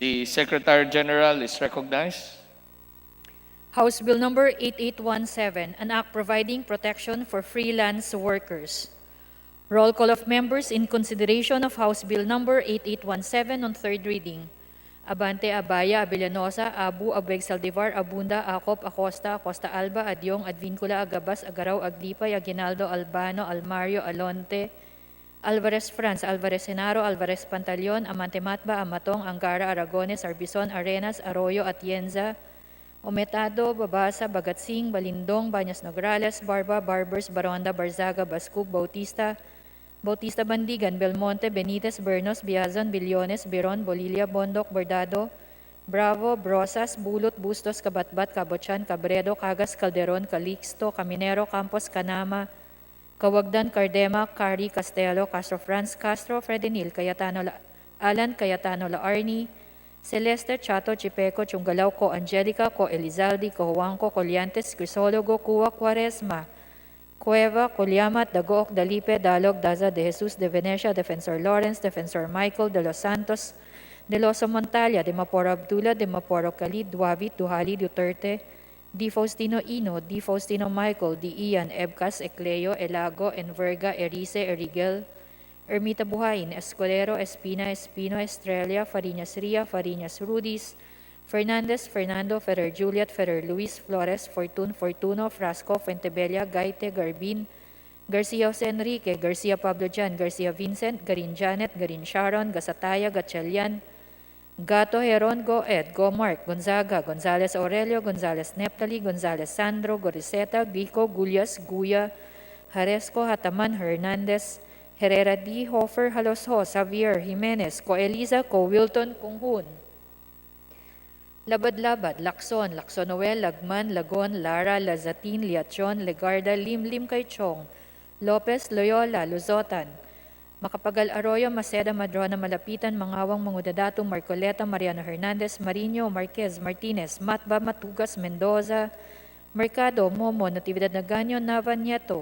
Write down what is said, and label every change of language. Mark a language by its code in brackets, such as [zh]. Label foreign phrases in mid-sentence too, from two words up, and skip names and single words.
[en] The Secretary General is recognized. House Bill number 8817, an act providing protection for freelance workers. Roll call of members in consideration of House Bill number 8817 on third reading. Abante, Abaya, Abellanosa, Abu, Abueg, Saldivar, Abunda, Acop, Acosta, Acosta Alba, Adyong, Advincula, Agabas, Agaraw, Aglipay, Aguinaldo, Albano, Almario, Alonte, Alvarez Franz, Alvarez Genaro, Alvarez Pantaleon, Amante Matba, Amatong, Angara, Aragones, Arbizon, Arenas, Arroyo, Atienza, Ometado, Babasa, Bagatsing, Balindong, Bañas Nograles, Barba, Barbers, Baronda, Barzaga, Bascug, Bautista, Bautista Bandigan, Belmonte, Benitez, Bernos, Biazon, Billones, Biron, Bolilia, Bondok, Bordado, Bravo, Brosas, Bulot, Bustos, Kabatbat, Cabochan, Cabredo, Cagas, Calderon, Calixto, Caminero, Campos, Canama, Kawagdan, Cardema, Cari, Castelo, Castro Franz, Castro, Fredenil, Alan, Cayetano, Laarni, Celeste, Chato, Chipeco, Chungalao, Co Angelica, Co Elizalde, Co Juanco, Coliantes, Crisologo, Cuwa, Quaresma, Cueva, Colyamat, Dagook, Dalipe, Dalog, Daza, De Jesus, De Venecia, Defensor Lawrence, Defensor Michael, De Los Santos, De Loso Montalia, De Maporo Abdullah, De Maporo Khalid, Duavit, Duhali, Duterte, Di Faustino Ino, Di Faustino Michael, Di Ian, Ebcas, Ecleo, Elago, Enverga, Erice, Erigel, Ermita Buhayin, Escudero, Espina, Espino, Estrella, Fariñas Ria, Fariñas Rudis, Fernandez, Fernando, Ferrer Juliet, Ferrer Luis, Flores, Fortun, Fortuno, Frasco, Fuentebella, Gaite, Garbin, Garcia Jose Enrique, Garcia Pablo Jan, Garcia Vincent, Garin Janet, Garin Sharon, Gasataya, Gatchalian, Gato Heron, Go Ed, Go Mark, Gonzaga, Gonzales Aurelio, Gonzales Neptali, Gonzales Sandro, Goriseta, Gico, Gulyas, Guya, Haresco, Hataman, Hernandez, Herrera D. Hofer, Halosho, Xavier, Jimenez, Ko Eliza, Ko Wilton, Kunghun. Labad-labad, Lacson, Lacsonoel, Lagman, Lagon, Lara, Lazatin, Liachon, Legarda, Lim Kaichong, Lopez, Loyola, Luzotan, Macapagal Arroyo, Maceda, Madrona, Malapitan, Mangawang, Mangudadato, Marcoleta, Mariano Hernandez, Marino, Marquez, Martinez, Matba, Matugas, Mendoza, Mercado, Momo, Natividad Naganyo, Nava, Nieto,